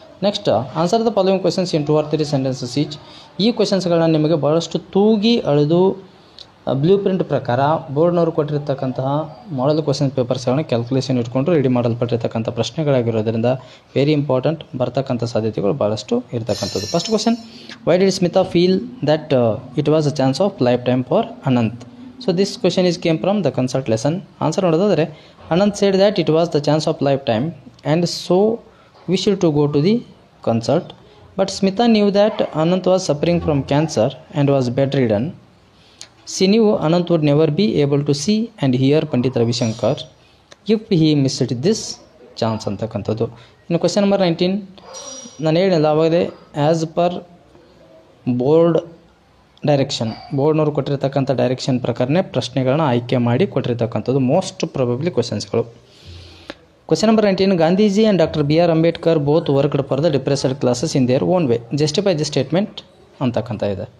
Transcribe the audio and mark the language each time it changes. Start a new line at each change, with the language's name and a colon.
English: Next, answer the following questions in 2 or 3 sentences each.
Kannada: ಈ ಕ್ವೆಶನ್ಸ್ಗಳನ್ನ ನಿಮಗೆ ಭಾಳಷ್ಟು ತೂಗಿ ಅಳೆದು ಬ್ಲೂ ಪ್ರಿಂಟ್ ಪ್ರಕಾರ ಬೋರ್ಡ್ನವರು ಕೊಟ್ಟಿರ್ತಕ್ಕಂತಹ ಮಾಡಲ್ ಕ್ವೆಶನ್ ಪೇಪರ್ಸ್ಗಳನ್ನ ಕ್ಯಾಲ್ಕುಲೇಷನ್ ಇಟ್ಕೊಂಡು ರೆಡಿ ಮಾಡಲ್ಪಟ್ಟಿರ್ತಕ್ಕಂಥ ಪ್ರಶ್ನೆಗಳಾಗಿರೋದ್ರಿಂದ ವೆರಿ ಇಂಪಾರ್ಟೆಂಟ್, ಬರ್ತಕ್ಕಂಥ ಸಾಧ್ಯತೆಗಳು ಭಾಳಷ್ಟು ಇರ್ತಕ್ಕಂಥದ್ದು.
English: First question, why did Smita feel that it was a chance of lifetime for Anant. So this question is came from the consult lesson.
Kannada: Answer ನೋಡೋದಾದರೆ
English: Anant said that it was the chance of lifetime and so wished to go to the concert. But Smita knew that Anant was suffering from cancer and was bedridden. She knew Anant would never be able to see and hear Pandit Ravi Shankar if he missed this chance ಅಂತಕ್ಕಂಥದ್ದು.
Kannada: ಇನ್ನು question number 19 ನಾನು ಹೇಳಿಲ್ಲ ಅವಾಗಲೇ as per board direction, ಬೋರ್ಡ್ನವ್ರು ಕೊಟ್ಟಿರ್ತಕ್ಕಂಥ direction ಪ್ರಕಾರನೇ ಪ್ರಶ್ನೆಗಳನ್ನ ಆಯ್ಕೆ ಮಾಡಿ ಕೊಟ್ಟಿರ್ತಕ್ಕಂಥದ್ದು most probably ಕ್ವೆಶನ್ಸ್ಗಳು.
English: question number 19 Gandhiji and doctor B R Ambedkar both worked for the depressed classes in their own way, justify the statement
Kannada: ಅಂತಕ್ಕಂಥ ಇದೆ.